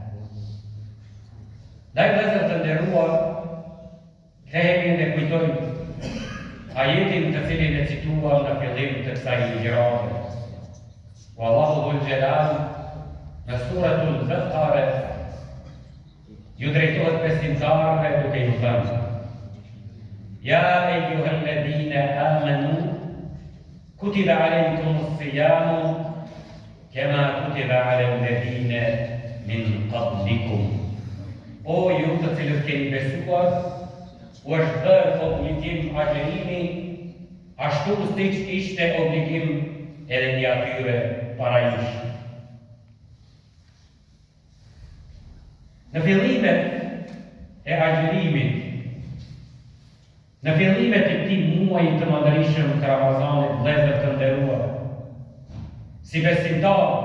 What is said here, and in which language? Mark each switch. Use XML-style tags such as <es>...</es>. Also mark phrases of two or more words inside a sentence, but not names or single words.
<sq>Ndaj vëllezër të nderuar, kthehemi dhe kujtojmë ajetin të cilin e cituam në fillim të kësaj ligjërate.</sq> <ar>والله ذو الجلال</ar> <sq>në suratul Baqara ju drejtohet besimtarëve duke ju thënë:</sq> <ar>يا أيها الذين آمنوا كتب عليكم الصيام كما كتب على الذين من قبلكم.</ar> <sq>O ju të cilët keni besuar, u është bërë obligim agjerimi, ashtu siç ishte obligim edhe një atyre para jush. Në fillimet e agjerimit, në fillimet e këtij muaji të madhërisëm të Ramazanit, vëllezër të nderuar, si besimtar,</sq>